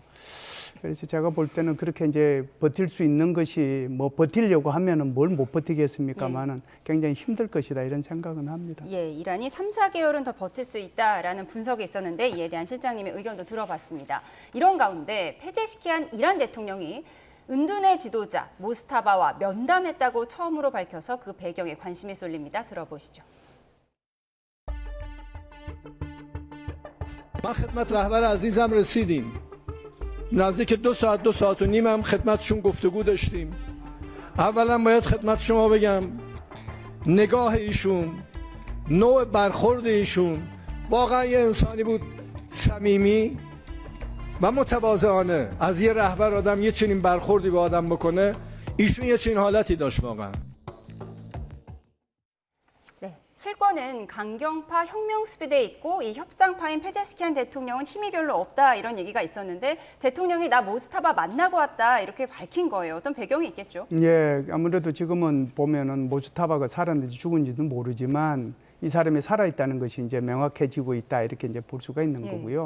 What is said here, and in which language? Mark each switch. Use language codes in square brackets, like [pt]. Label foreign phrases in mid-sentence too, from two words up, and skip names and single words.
[ko] 그래서 제가 볼 때는 그렇게 이제 버틸 수 있는 것이 뭐 버틸려고 하면은 뭘 못 버티겠습니까만은 굉장히 힘들 것이다 이런 생각은 합니다. 예, 이란이 3, 4개월은 더 버틸 수 있다라는 분석이 있었는데 이에 대한 실장님의 의견도 들어봤습니다. 이런 가운데 페제시키안 이란 대통령이 은둔의 지도자 모스타바와 면담했다고 처음으로 밝혀서 그 배경에 관심이 쏠립니다. 들어보시죠. [fa] ما خدمت رهبر عزیزم رسیدیم. نزدیک 2 ساعت و نیم هم خدمتشون گفتگو داشتیم. اولا باید خدمت شما بگم نگاه ایشون، نوع برخورد ایشون واقعا یه انسانی بود صمیمی و متواضعانه. از یه رهبر آدم یه چنین برخوردی به آدم بکنه، ایشون یه چنین حالتی داشت واقعا. [ko] 네, 실권은 강경파 혁명수비대에 있고 이 협상파인 페제스키안 대통령은 힘이 별로 없다 이런 얘기가 있었는데 대통령이 나 모스타바 만나고 왔다 이렇게 밝힌 거예요. 어떤 배경이 있겠죠? 예, 아무래도 지금은 보면은 모스타바가 살았는지 죽은지는 모르지만 이 사람이 살아있다는 것이 이제 명확해지고 있다 이렇게 이제 볼 수가 있는 거고요.